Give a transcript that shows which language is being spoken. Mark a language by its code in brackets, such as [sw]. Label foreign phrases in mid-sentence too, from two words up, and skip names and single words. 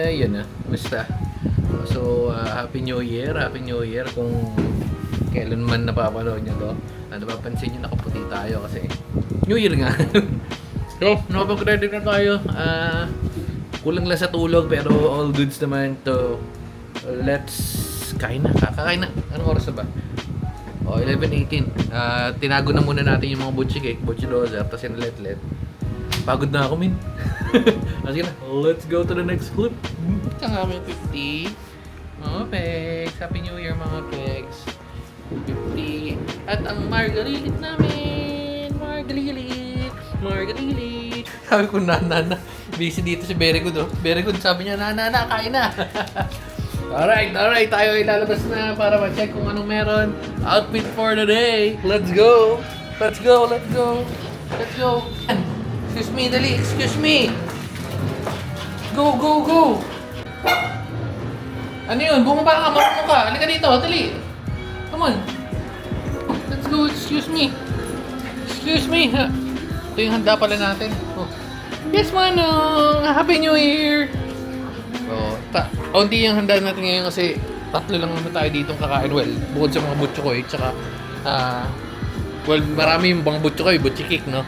[tl] yun basta. So, [en] Happy New Year [tl] kung kailan man napapanood nyo to. Napapansin nyo nakaputi tayo kasi New Year nga. So, nakapag-ready na tayo. Kulang lang sa tulog pero [en] all goods [tl] naman to. Let's kain na. Kakain na. Anong oras na ba? 11:18. Tinago na muna natin yung mga butchi cake, butchi dozer, tapos yung let. Pagod na ako, min. Sige na, [en] let's go to the next clip. [tl] Tsaka kami 50. Mga pegs. [en] Happy New Year, [tl] mga pegs. 50. At ang margarilit namin. Margarilit. Sabi ko, na. Busy dito si Very Good, oh. Very Good, sabi niya, na, kain na. [en] Alright. [tl] Tayo ilalabas na para ma-check kung anong meron. [en] Outfit for the day. Let's go. Excuse me, dali. Excuse me. Go. [tl] Ano yun? Bumaba ka, marunong ka. Halika dito, dali. [en] Come on. Let's go, excuse me. [tl] Ito yung handa pala natin. [en] Oh. Yes, Manong! Happy New Year! [tl] Hindi yung handa natin ngayon kasi tatlo lang naman tayo ditong kakain. Well, bukod sa mga butchokoy, tsaka marami yung mga butchokoy, butchi cake, no?